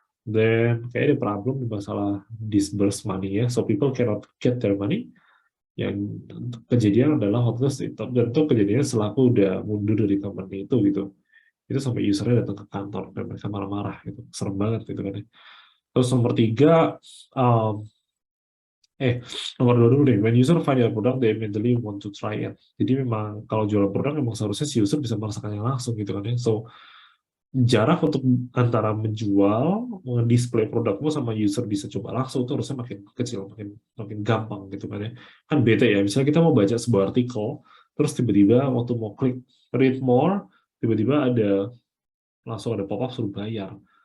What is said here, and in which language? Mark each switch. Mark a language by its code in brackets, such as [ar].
[id] Dan kayak ada problem di masalah [en] disburse money ya, so people cannot get their money. [id] Yang kejadian adalah waktu itu, dan itu kejadiannya setelah aku udah mundur dari company itu sampai usernya datang ke kantor dan mereka marah-marah gitu, serem banget gitu kan ya. Terus nomor tiga, um, nomor dua dulu deh, [en] when user find your product they immediately want to try it. [id] Jadi memang kalau jualan produk memang seharusnya si user bisa merasakannya langsung gitu kan ya. So jarak untuk antara menjual, display produkmu sama user bisa coba langsung itu harusnya makin kecil, makin gampang gitu kan ya. Kan bete ya, misalnya kita mau baca sebuah artikel, terus tiba-tiba waktu mau klik read more, tiba-tiba langsung ada pop-up suruh bayar.